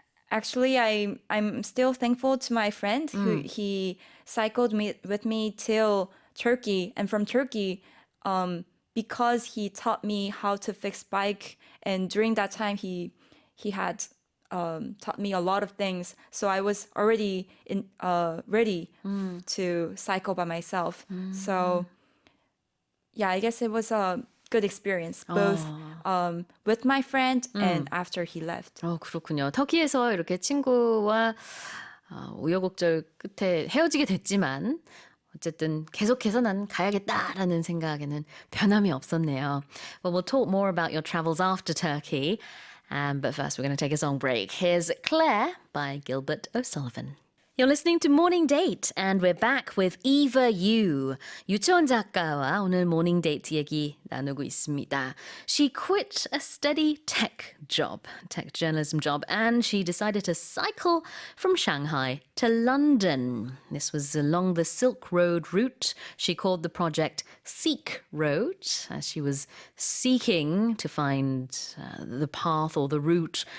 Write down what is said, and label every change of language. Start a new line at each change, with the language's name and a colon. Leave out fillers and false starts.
English: actually, I'm still thankful to my friend who he cycled with me till Turkey, and from Turkey, because he taught me how to fix bike, and during that time he had taught me a lot of things, so I was already ready to cycle by myself. So yeah, I guess it was a good experience, both with my friend and after he left.
Korean: 그렇군요. 터키에서 이렇게 친구와 우여곡절 끝에 헤어지게 됐지만 어쨌든 계속해서 난 가야겠다라는 생각에는 변함이 없었네요.
English: Well, we'll talk more about your travels after Turkey. But first, we're going to take a song break. Here's Claire by Gilbert O'Sullivan. You're listening to Morning Date, and we're back with Eva Yoo.
Korean: 유치원 작가와 오늘 Morning Date 얘기 나누고 있습니다.
English: She quit a steady tech journalism job, and she decided to cycle from Shanghai to London. This was along the Silk Road route. She called the project Seek Road, as she was seeking to find the path or the route.